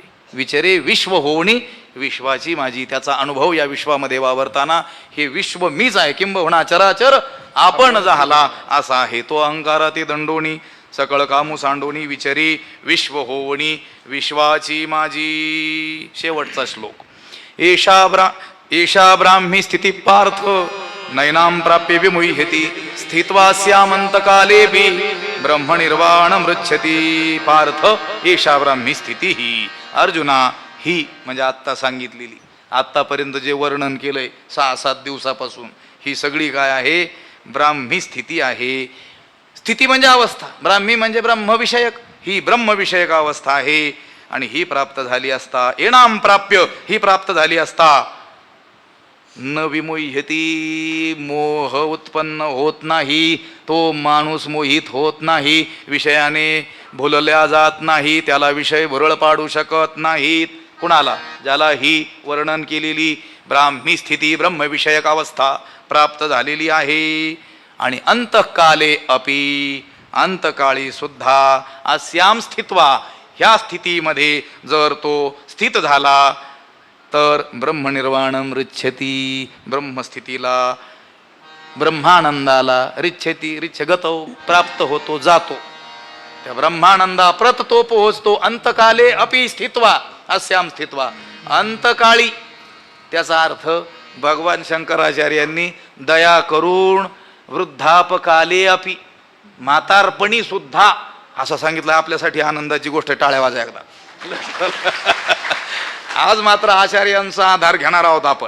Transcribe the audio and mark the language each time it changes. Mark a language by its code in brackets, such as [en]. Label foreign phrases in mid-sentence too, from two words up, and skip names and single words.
[mr] विचरे विश्व होणी [sa] विश्वाची माझी, [mr] त्याचा अनुभव या विश्वामध्ये वावरताना हे विश्व मीच आहे, किंबहुना चराचर आपण झाला असा आहे. तो अहंकाराती दंडोनी सकळ कामू सांडोनी विचरी विश्व होवणी विश्वाची माझी. शेवटचा श्लोक. [sa] एषा ब्राह्मी स्थिती पार्थ नैनाम प्राप्य विमुह्यति स्थित्वा स्यामंतकालेऽपि ब्रह्मनिर्वाण मृच्छति. पार्थ एषा ब्राह्मी स्थिती ही. [mr] अर्जुना, ही म्हणजे आत्ता सांगितलेली, आत्तापर्यंत जे वर्णन केलंय 6-7 दिवसापासून, ही सगळी काय आहे, ब्राह्मी स्थिती आहे. स्थिती म्हणजे अवस्था, ब्राह्मी म्हणजे ब्रह्मविषयक, ही ब्रह्मविषयक अवस्था आहे. आणि ही प्राप्त झाली असता, [sa] एणाम प्राप्य, [mr] ही प्राप्त झाली असता, [sa] न विमुह्यती, [mr] मोह उत्पन्न होत नाही. तो माणूस मोहित होत नाही, विषयाने भुलल्या जात नाही, त्याला विषय भुरळ पाडू शकत नाहीत. कुणाला? ज्याला ही वर्णन केलेली ब्राह्मी स्थिती ब्रह्मविषयक अवस्था प्राप्त झालेली आहे. [sa] आणि अंतकाले अपि, [mr] अंतकाळी सुद्धा, [sa] अस्याम स्थित्वा, [mr] ह्या स्थितीमध्ये जर तो स्थित झाला तर [sa] ब्रह्मनिर्वाणम रिच्छती, [mr] ब्रह्मस्थितीला, ब्रह्मानंदाला, रिच्छती रिच्छगतो, प्राप्त होतो, जातो. त्या ब्रह्मानंदा प्रत तो पोहोचतो. [sa] अंतकाले अपि स्थित्वा, अस्याम स्थित्वा, [mr] अंतकाळी. त्याचा अर्थ भगवान शंकराचार्यांनी दया करून [sa] वृद्धापकाले अपि, [mr] म्हातारपणी सुद्धा असं सांगितलं. आपल्यासाठी आनंदाची गोष्ट, टाळ्या वाजा एकदा. आज मात्र आचार्यांचा आधार घेणार आहोत आपण.